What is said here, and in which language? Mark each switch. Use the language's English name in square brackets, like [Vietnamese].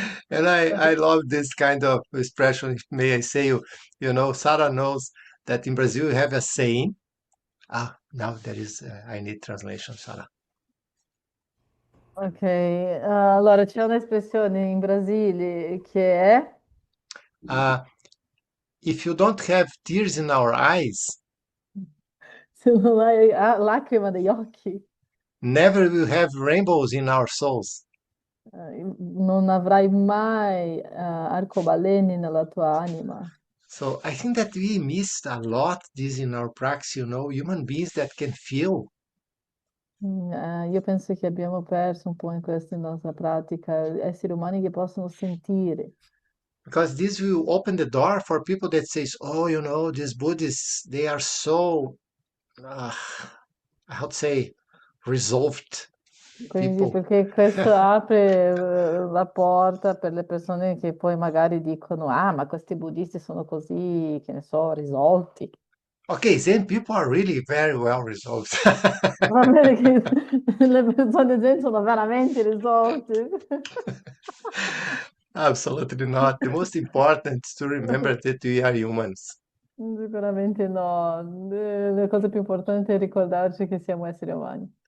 [English] And I love this kind of expression, if may I say, you know, Sarah knows that in Brazil you have a saying. Now there is, I need translation, Sarah. [Italian] Ok, allora c'è un'espressione in Brasile che è [English] If you don't have tears in our eyes, [Italian] se non hai lacrima negli occhi, [English] never will have rainbows in our souls. [Italian] non avrai mai arcobaleni nella tua anima. [English] So I think that we missed a lot this in our practice, you know, human beings that can feel. [Italian] Io penso che abbiamo perso un po' in questo in nostra pratica, esseri umani che possono sentire. [English] Because this will open the door for people that says, oh, you know, these Buddhists, they are so, how to say, resolved [Italian] Quindi [English] people. [Italian] perché questo apre la porta per le persone che poi magari dicono, ma questi buddisti sono così, che ne so, risolti. [English] Okay, Zen people are really very well resolved. [Italian] Va bene che le persone zen sono veramente risolti. [English] Absolutely not. The most important is to remember that we are humans. [Italian] Sicuramente no. La cosa più importante è ricordarci che siamo esseri umani.